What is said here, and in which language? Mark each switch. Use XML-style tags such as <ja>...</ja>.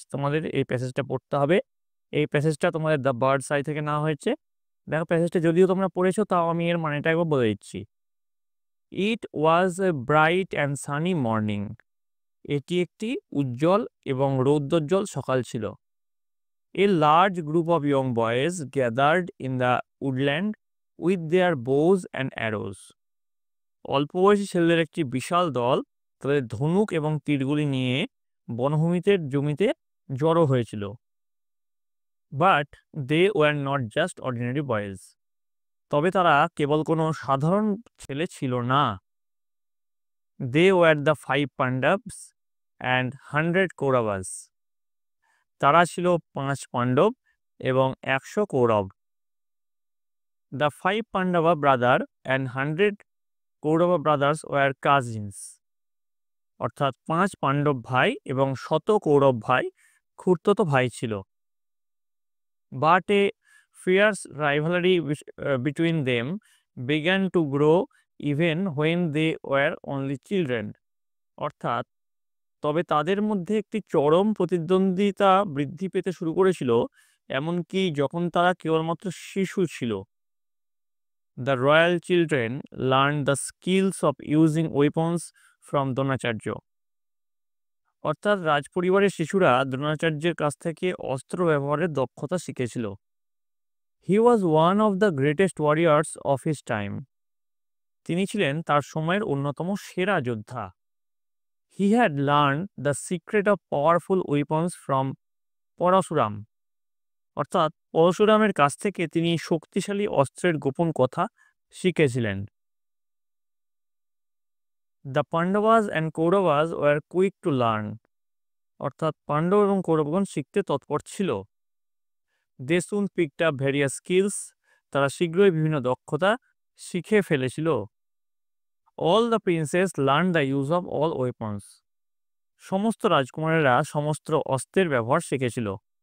<bn>তোমাদের এই প্যাসেজটা পড়তে হবে। এই প্যাসেজটা তোমাদের দ্য বার্ডস আই থেকে নেওয়া হয়েছে। দেখো, প্যাসেজটা যদিও তোমরা পড়েছো, তাও আমি এর মানেটা একবার বলে দিচ্ছি।</bn> <en>It was a bright and sunny morning.</en> <bn>এটি একটি উজ্জ্বল এবং রৌদ্রোজ্জ্বল সকাল ছিল।</bn> <en>A large group of young boys gathered in the woodland with their bows and arrows.</en> <bn>অল্প বয়সী ছেলেদের একটি বিশাল দল তাদের ধনুক এবং তীরগুলি নিয়ে বনভূমিতে জমিতে জড়ো হয়েছিল।</bn> <en>But they were not just ordinary boys.</en> <bn>তবে তারা কেবল কোনো সাধারণ ছেলে ছিল না।</bn> <en>They were the 5 Pandavas and 100 Kauravas.</en> <bn>তারা ছিল 5 পাণ্ডব এবং 100 Kaurava.</bn> <en>The 5 Pandava brother and 100 Kaurava brothers were cousins.</en> <bn>অর্থাৎ 5 পাণ্ডব ভাই এবং 100 কৌরব ভাই খুড়তুতো ভাই ছিল।</bn> <en>But a fierce rivalry between them began to grow even when they were only children.</en> <bn>অর্থাৎ তবে তাদের মধ্যে একটি চরম প্রতিদ্বন্দ্বিতা বৃদ্ধি পেতে শুরু করেছিল, এমনকি যখন তারা কেবলমাত্র শিশু ছিল।</bn> <en>The royal children learned the skills of using weapons from Dronacharya.</en> <bn>অর্থাৎ রাজপরিবারের শিশুরা দ্রোণাচার্যের কাছ থেকে অস্ত্র ব্যবহারের দক্ষতা শিখেছিল।</bn> <en>He was one of the greatest warriors of his time.</en> <bn>তিনি ছিলেন তার সময়ের অন্যতম সেরা যোদ্ধা।</bn> <en>He had learned the secret of powerful weapons from Parashurama.</en> <bn>অর্থাৎ পরশুরামের কাছ থেকে তিনি শক্তিশালী অস্ত্রের গোপন কথা শিখেছিলেন।</bn> <en>The Pandavas and Kauravas were quick to learn.</en> <bn>অর্থাৎ পাণ্ডব এবং কৌরবগণ শিখতে তৎপর ছিল।</bn> <en>They soon picked up various skills.</en> <bn>তারা শীঘ্রই বিভিন্ন দক্ষতা শিখে ফেলেছিল।</bn> <en>All the princes learned the use of all weapons.</en> <bn>সমস্ত রাজকুমারেরা সমস্ত অস্ত্রের ব্যবহার শিখেছিল।</bn>